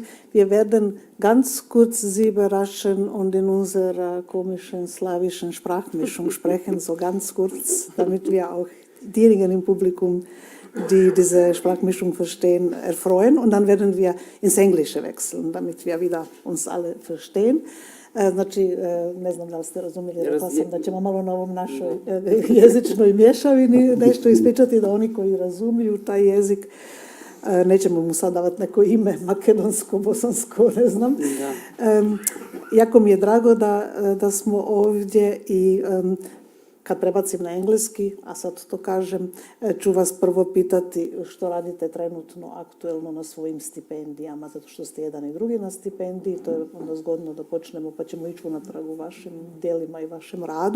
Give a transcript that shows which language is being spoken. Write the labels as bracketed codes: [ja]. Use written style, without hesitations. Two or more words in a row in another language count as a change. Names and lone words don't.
[de] Wir werden ganz kurz Sie überraschen und in unserer komischen slawischen Sprachmischung sprechen, so ganz kurz, damit wir auch diejenigen im Publikum, die diese Sprachmischung verstehen, erfreuen. Und dann werden wir ins Englische wechseln, damit wir wieder uns alle verstehen. [hr] Znači, ne znam da li ste razumjeli, rekla sam da ćemo malo na ovom našoj jezičnoj mješavini nešto ispričati, da oni koji razumiju taj jezik, nećemo mu sad davati neko ime, makedonsko, bosansko, ne znam. Jako mi je drago da smo ovdje i kad prebacim na engleski, a sad to kažem, ću vas prvo pitati što radite trenutno aktuelno na svojim stipendijama, zato što ste jedan i drugi na stipendiji, to je onda zgodno da počnemo, pa ćemo ići unatrag u vašim djelima i vašem radu.